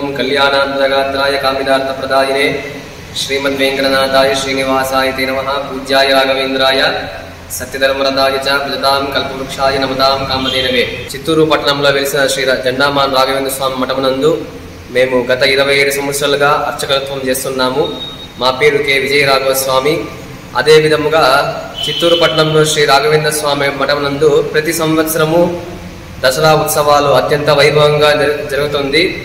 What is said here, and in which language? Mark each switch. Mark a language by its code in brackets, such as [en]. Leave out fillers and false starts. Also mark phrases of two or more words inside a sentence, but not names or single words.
[sa] कल्याणान्तगात्राय कामितार्थप्रदायिने श्रीमद्वेङ्कटनाथाय श्रीनिवासाय ते नमः. पूज्याय राघवेन्द्राय सत्यधर्मरताय च भजतां कल्पवृक्षाय नमतां कामधेनवे. [te] చిత్తూరు పట్టణంలో వెలిసిన శ్రీ జెండామాన్ రాఘవేంద్ర స్వామి మఠమునందు మేము గత 27 సంవత్సరాలుగా అర్చకత్వం చేస్తున్నాము. మా పేరు కె విజయ రాఘవ స్వామి. అదే విధముగా చిత్తూరు పట్టణంలో శ్రీ రాఘవేంద్ర స్వామి మఠమునందు ప్రతి సంవత్సరము దసరా ఉత్సవాలు అత్యంత వైభవంగా జరుగుతుంది.